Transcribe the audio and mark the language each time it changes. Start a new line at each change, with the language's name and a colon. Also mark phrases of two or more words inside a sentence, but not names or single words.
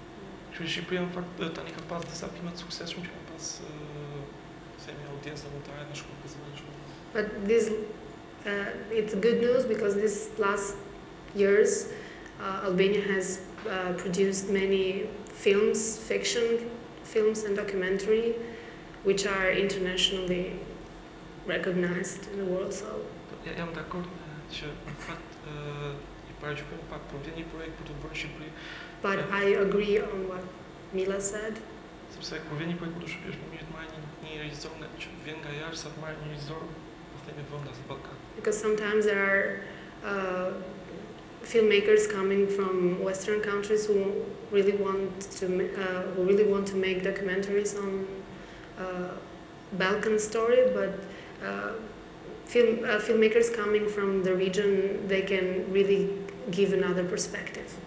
English: But this, it's good news because these last years, Albania has produced many films, fiction films and documentary, which are internationally recognized in the world. So.
Albanian: Jam dakord që në fakt I paraqyjmë pak po vjen një projekt për të bërë në Shqipëri.
English: But I agree on what Mila said.
Albanian: Sepse kur vjen një projekt për të shpjeguar është më mirë të marrë një regjisor që vjen nga jashtë sa të marrë një regjisor po themi vendas në Ballkan.
English: Because sometimes there are filmmakers coming from Western countries who really want to make documentaries on Balkan story, but filmmakers coming from the region, they can really give another perspective.